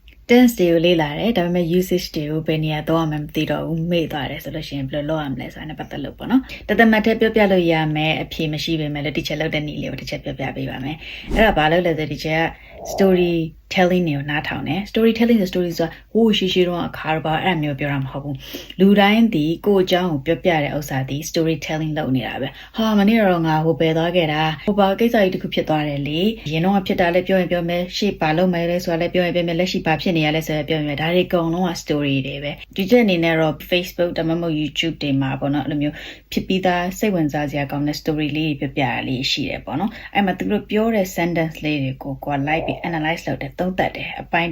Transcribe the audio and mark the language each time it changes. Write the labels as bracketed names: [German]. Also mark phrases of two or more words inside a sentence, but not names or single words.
[Burmese] tense တွေကိုလေ့လာတယ်ဒါပေမဲ့ usage တွေကိုဘယ်နေရာတော့မှမသိတော့ဘူးမေ့သွားတယ်ဆိုလို့ရှိရင်ဘယ်လိုလုပ်ရမလဲဆိုတာနဲ့ပတ်သက်လို့ပေါ့နော်တသမတ်ထဲပြောပြလို့ရမယ်အဖြေမရှိပေမဲ့လည်း teacher လောက်တဲ့နည်းလေးကို teacher ပြောပြပေးပါမယ်အဲ့ဒါဘာလို့လဲဆို teacher က [English] story telling [Burmese] တွေကိုနားထောင်တယ် [English] story telling [Burmese] ဆို story ဆိုတာဟိုးရှိတော့အခါတော့အဲ့မျိုးပြောတာမဟုတ်ဘူးလူတိုင်းဒီကိုအ ကြောင်းကိုပြောပြတဲ့ဥစ္စာဒီ [English] story telling [Burmese] လုပ်နေတာပဲဟာမနေ့တော့ငါဟိုပဲသွားခဲ့တာဟိုဘာကိစ္စကြီးတစ်ခုဖြစ်သွားတယ်လေရင်တော့ဖြစ်တာလည်းပြောရင်ပြောမယ်ရှေ့ပါလို့မယ်လဲဆိုတာလည်းပြောရင်ပြောမယ်လက်ရှိပါဖြစ်နေရလဲဆိုရင်ပြောရင်ဒါတွေအကုန်လုံးက story တွေပဲဒီချက်အနေနဲ့တော့ Facebook ဒါမှမဟုတ် YouTube တွေမှာပေါ့နော်အဲ့လိုမျိုးဖြစ်ပြီးသားစိတ်ဝင်စားစရာကောင်းတဲ့ story လေးတွေပြောပြရလေးရှိတယ်ပေါ့နော်အဲ့မှာသူတို့ပြောတဲ့ sentence လေးတွေကိုကိုယ် like ပြီး analyze လုပ်တယ်သုံးသပ်တယ်အပိုင်း